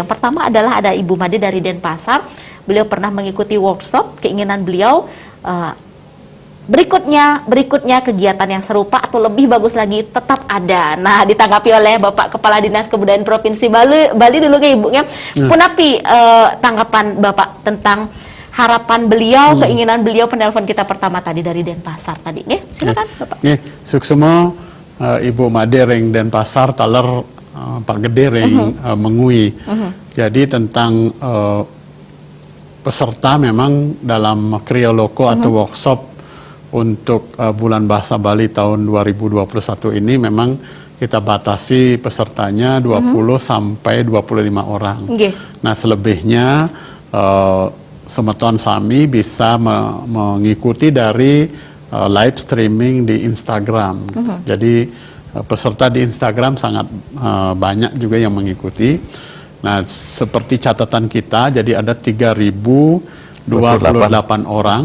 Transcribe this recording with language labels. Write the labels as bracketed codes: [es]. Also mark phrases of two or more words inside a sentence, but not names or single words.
[id] Yang pertama adalah ada Ibu Made dari Denpasar. Beliau pernah mengikuti workshop, keinginan beliau berikutnya kegiatan yang serupa atau lebih bagus lagi tetap ada. Nah, ditanggapi oleh Bapak Kepala Dinas Kebudayaan Provinsi Bali dulu ke Ibu ya. Punapi tanggapan Bapak tentang harapan beliau, keinginan beliau penelpon kita pertama tadi dari Denpasar tadi. Nggih, silakan Bapak. [ban] Nggih, suksema Ibu Made ring Denpasar taler Pak Gede ring Mengui. [id] Jadi tentang peserta memang dalam krioloko atau workshop untuk bulan bahasa Bali tahun 2021 ini memang kita batasi pesertanya 20 sampai 25 orang. Okay. Nah, selebihnya semeton sami bisa mengikuti dari [en] live streaming [id] di Instagram. Jadi peserta di Instagram sangat banyak juga yang mengikuti. Nah, seperti catatan kita, jadi ada 3.028 orang.